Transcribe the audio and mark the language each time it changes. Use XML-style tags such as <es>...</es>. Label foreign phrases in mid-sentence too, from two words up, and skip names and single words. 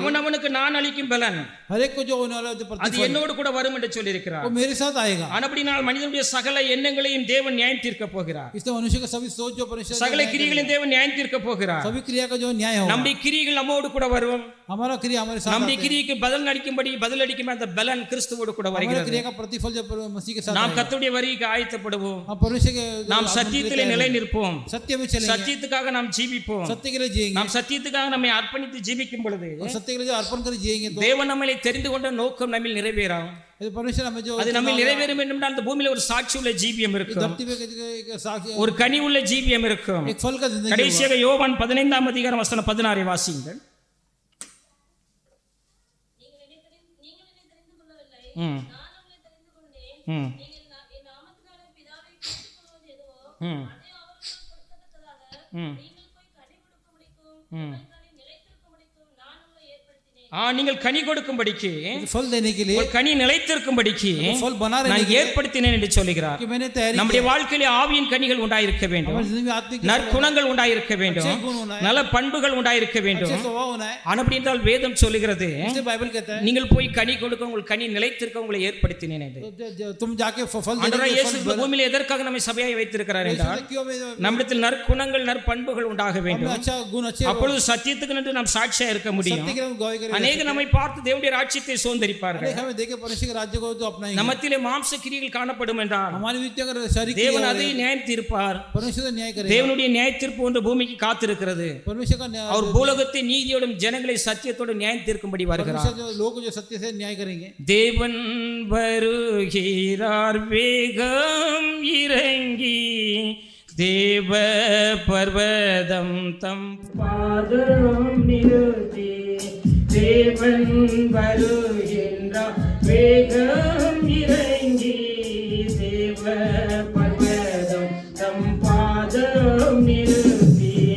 <ta>அவனவனுக்கு நான் அளிக்கும் பலன்</ta> <hi>हर एक को जो होने वाला जो</hi> <ta>அது</ta> <hi>प्रतिफल</hi> <ta>என்னோடு கூட வரும் என்று சொல்லி இருக்கிறார்.</ta> <hi>वो मेरे साथ आएगा.</hi> <ta>ஆனபடினால் மனிதனுடைய சகல எண்ணங்களையும் தேவன் நியாயம் தீர்க்க போகிறார்.</ta> <hi>इसलिए मनुष्य का सभी सोच जो परमेश्वर</hi> <ta>சகல கிரியைகளையும் தேவன் நியாயம் தீர்க்க போகிறார்.</ta> <hi>सभी क्रिया का जो न्याय होगा.</hi> <ta>நம்முடைய கிரியைகள் நம்மோடு கூட வரும்.</ta> <hi>हमारा क्रिया हमारे साथ</hi> <ta>நம்முடைய</ta> <hi>आते हैं.</hi> <ta>கிரியைக்கு பதில் அளிக்கும் அந்த பலன் கிறிஸ்துவோடு கூட</ta> <hi>हमारे</hi> <ta>வருகிறது.</ta> <hi>क्रिया का प्रतिफल जो मसीह के साथ</hi> <ta>நாம்</ta> <hi>आएगा.</hi> <ta>கர்த்தருடைய வரிக்கு ஆயத்தப்படுவோம்.</ta> <hi>हम परमेश्वर के</hi> <ta>நாம் சத்தியத்திலே நிலை நிற்போம்.</ta> <hi>सत्य में चलेंगे.</hi> <ta>சத்தியத்துக்காக நாம் ஜீவிப்போம்.</ta> <hi>सत्य के लिए जिएंगे.</hi> <ta>நாம் சத்தியத்துக்காக நம்மை அர்ப்பணித்து ஜீவிக்கும் பொழுது</ta> <hi>और सत्य के लिए जो अर्पण कर जिएंगे तो</hi> <ta>தேவன் நம்மை தெரிந்து கொண்ட நோக்கம் நம்மில் நிறைவேறும்.</ta> <hi>परमेश्वर हमें जो</hi> <ta>அது நம்மில் நிறைவேறும் என்றால் அந்த பூமியில ஒரு சாட்சி உள்ள ஜீவியம் இருக்கும்.</ta> <hi>धरती में एक साक्षी</hi> <ta>ஒரு கனி உள்ள ஜீவியம் இருக்கும்.</ta> <hi>एक फल का जिंदगी.</hi> <ta>கடைசியாக யோவான் 15 அதிகாரம் வசனம் 16 வாசியுங்கள். நீங்கள் என்னை தெரிந்து கொள்ளவில்லை, ம் நான் உங்களை தெரிந்து கொண்டேன். ம் நீங்கள் என் நாமத்தினாலே பிதாவை கேட்டுக்கொள்வது எதுவோ ம் அதை அவர்களுக்கு கொடுக்கத்தக்கதாக ம் நீங்கள் போய் கனி கொடுக்கும்படிக்கும் உங்களுக்காக நிலைத்திருக்கும்படிக்கும் நான் உங்களை ஏற்படுத்தினேன். நீங்கள் கனி கொடுக்கும்படிக்கு</ta> <hi>फल देने के लिए</hi> <ta>ஒரு கனி நிலைத்திருக்கும்படிக்கு</ta> <hi>फल बना रहने</hi> <ta>நான்</ta> <hi>के लिए</hi> <ta>ஏற்படுத்தினேன் என்று சொல்கிறார்.</ta> <hi>कि मैंने तैयारी</hi> <ta>நம்முடைய வாழ்க்கையிலே ஆவியின் கனிகள் உண்டாயிருக்க வேண்டும்.</ta> <hi>हमारी जिंदगी में आत्मिक</hi> <ta>நற்குணங்கள் உண்டாயிருக்க வேண்டும்.</ta> <hi>अच्छे गुण होना है.</hi> <ta>நல்ல பண்புகள் உண்டாயிருக்க வேண்டும்.</ta> <hi>अच्छे स्वभाव होना है.</hi> <ta>ஆனபடியால் வேதம் சொல்லுகிறது</ta> <hi>इसलिए बाइबल कहता है</hi> <ta>நீங்கள் போய் கனி கொடுக்க உங்கள் கனி நிலைத்திருக்க உங்களை ஏற்படுத்தினேன் என்று.</ta> <hi>तुम जाके फल</hi> <ta>ஆண்டவராகிய</ta> <hi>देने</hi> <ta>இயேசு</ta> <hi>के</hi> <ta>இந்த</ta> <hi>फल</hi> <ta>பூமியிலே எதற்காக நம்மை சபையாய் வைத்திருக்கிறார் என்றால்</ta> <hi>क्यों में</hi> <ta>நம்மிடத்தில் நற்குணங்கள் நற்பண்புகள் உண்டாக</ta> <hi>हमें</hi> <ta>வேண்டும்.</ta> <hi>अच्छा गुण अच्छे</hi> <ta>அப்பொழுது சத்தியத்துக்கு நின்று நாம் சாட்சியா இருக்க முடியும்.</ta> <hi>सत्य के लिए हम गवाही करेंगे.</hi> <ta>அநேக நம்மை பார்த்து தேவனுடைய ராஜ்யத்தை சுதந்தரிப்பார்கள்.</ta> <hi>अनेक हमें देखे परमेश्वर के राज्य को जो अपनाएंगे.</hi> <ta>நம்மத்திலே மாம்ச கிரியைகள் காணப்படும் என்றால்</ta> <hi>हमारी वित्त अगर शरीर की</hi> <ta>தேவன் அதை நியாயம் தீர்ப்பார்.</ta> <hi>परमेश्वर का न्याय करेगा.</hi> <ta>தேவனுடைய நியாய தீர்ப்பு ஒன்று பூமிக்கு காத்திருக்கிறது.</ta> <hi>परमेश्वर का न्याय</hi> <ta>அவர் பூலோகத்தை நீதியோடும் ஜனங்களை சத்தியத்தோடும் நியாயம் தீர்க்கும்படி வருகிறார்.</ta> <hi>परमेश्वर जो लोग जो सत्य से न्याय करेंगे.</hi> <ta>தேவன் வருகிறார் வேகம் இறங்கி தேவ பர்வதம் தம் பாதம் நிறுத்தி தேவன் வருகின்றார் வேகம் இறங்கி தேவ பர்வதம் தம் பாதம் நிறுத்தி</ta>